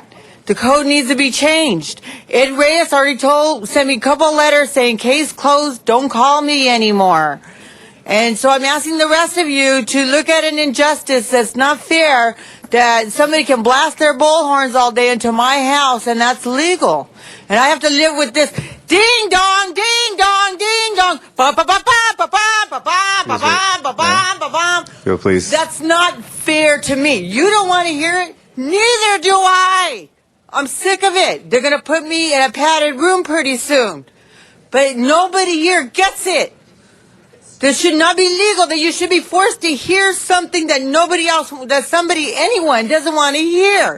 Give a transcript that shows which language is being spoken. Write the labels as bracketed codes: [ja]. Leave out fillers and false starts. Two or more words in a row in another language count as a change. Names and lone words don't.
[en] The code needs to be changed. Ed Reyes already sent me a couple letters saying, case closed, don't call me anymore. And so I'm asking the rest of you to look at an injustice that's not fair, that somebody can blast their bullhorns all day into my house, and that's legal. And I have to live with this ding dong, ding dong, ding dong, ba ba ba ba ba ba ba ba ba ba ba ba ba. Go, please. That's not fair to me. You don't want to hear it? Neither do I. I'm sick of it. They're going to put me in a padded room pretty soon. But nobody here gets it. This should not be legal, that you should be forced to hear something that anyone doesn't want to hear.